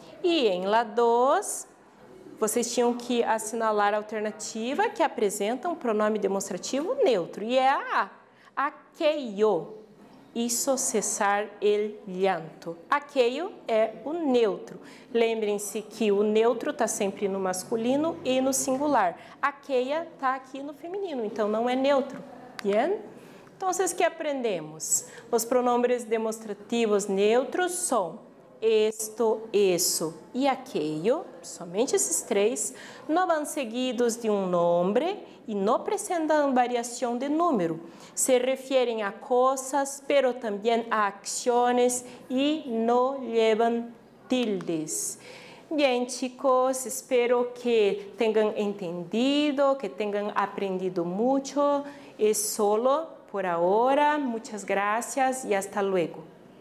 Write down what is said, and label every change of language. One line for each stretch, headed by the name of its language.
Portuguese: E em la 2, vocês tinham que assinalar a alternativa que apresenta um pronome demonstrativo neutro. E é a A.
Spanish: Aquello hizo cessar el llanto.
Portuguese: Aquello é o neutro. Lembrem-se que o neutro está sempre no masculino e no singular. Aquella está aqui no feminino, então não é neutro. Bien? Então, que aprendemos? Os pronombres demonstrativos neutros são esto, eso e aquello, somente esses três, não vão seguidos de um nome e não apresentam variação de número. Se referem a coisas, pero também a ações e não levam tildes. Bien, chicos, espero que tenham entendido, que tenham aprendido mucho. É solo por agora. Muchas gracias e
Spanish: hasta luego.